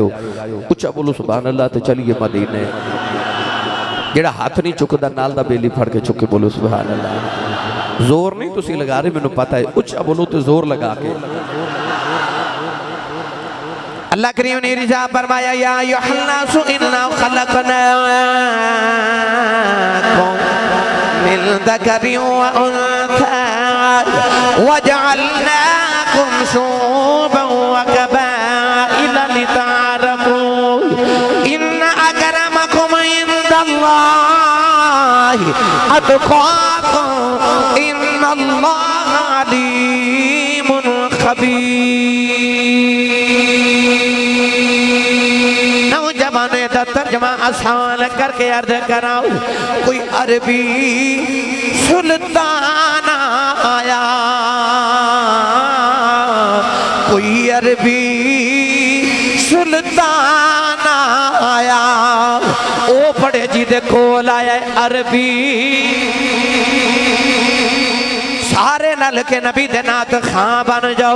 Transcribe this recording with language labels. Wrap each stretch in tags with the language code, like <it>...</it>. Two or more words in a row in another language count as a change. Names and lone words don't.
<pa>اُچا بولو</pa> <ar>سبحان الله</ar> <pa>تے چلیے مدینے۔ جیہڑا ہتھ نہیں چکدا نال دا بیلی پھڑ کے چکے بولو</pa> <ar>سبحان الله.</ar> <pa>زور نہیں تسی لا رہے، مینوں پتا ہے، اُچا بولو تو زور لا کے. اللہ کریم نے ارشاد فرمایا</pa> <ar>يا أيها الناس إنا خلقناكم من ذكر وأنثى وجعلناكم شعوبا وقبائل لتعارفوا إن أكرمكم عند الله أتقاكم إن الله عليم خبير.</ar> <ur>نوجوانوں کا ترجمہ آسان کرکے عرض کراؤں.</ur> <pa>کوئی عربی سلطان آیا، کوئی عربی سلطان آیا، او بڑے جی دے کول آیا عربی، سارے رل کے نبی دے نعت خواں بن جاؤ.</pa>